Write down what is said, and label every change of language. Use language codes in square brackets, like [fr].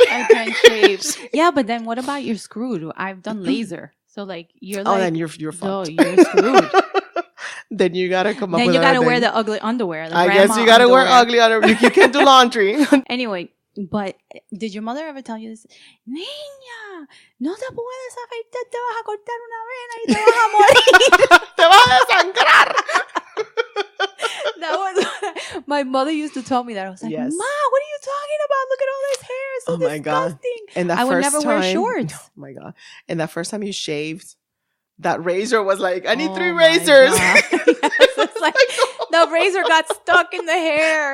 [en] I can't shave. Yeah, but then what about your screw? I've done laser. So like you're like, then you're fucked. No, you're screwed. Then you gotta come up. Then with you gotta wear the ugly underwear. I guess you gotta wear ugly underwear. You can't do laundry. Anyway, but did your mother ever tell you this? [es] Niña, no te puedes afeitar, te vas a cortar una vena y te vas a morir. Te vas a desangrar. [en] That was my mother used to tell me that. I was like, yes. Ma, what are you talking about? Look at all this hair. It's so disgusting. And I would never wear shorts. Oh my God. And that first time you shaved, that razor was like, I need 3 razors. Yes, it's like the razor got stuck in the hair.